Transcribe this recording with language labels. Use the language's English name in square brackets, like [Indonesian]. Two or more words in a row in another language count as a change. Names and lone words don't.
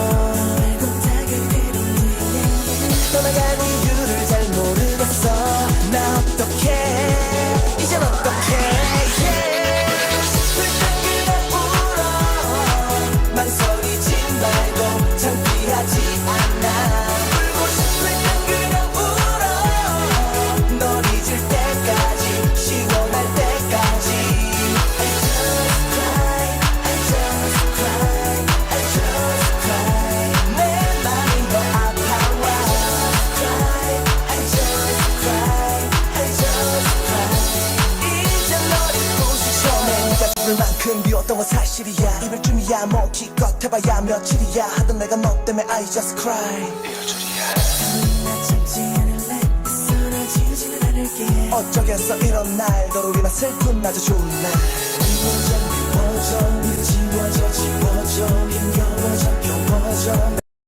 [Korean] 떠나간 이유를 잘 모르겠어 나 어떡해 이젠 어떡해 yeah. 불끈 그냥 울어 망설이지 말고 창피하지 않아 울고 싶을 땐 그냥 울어 널 잊을 때까지 시원할 때까지 [English] I just cry I just cry I just cry [Korean] 내 맘이 너 아파와 [English] cry I just cry I just cry [Korean] 이제 널 잊고 싶어 내가 부를 만큼 미웠던 건 사실이야 이별쯤이야 뭐 기껏 해봐야 며칠이야 하던 내가 너 때문에 [English] I just cry [Korean] 이럴 줄이야. 나 참지 않을래 사라지지는 않을게 어쩌겠어 이런 날 너로 인한 슬픔마저 좋은 날 미워져 네가 지워져 지워져 힘겨워져 겨워져 나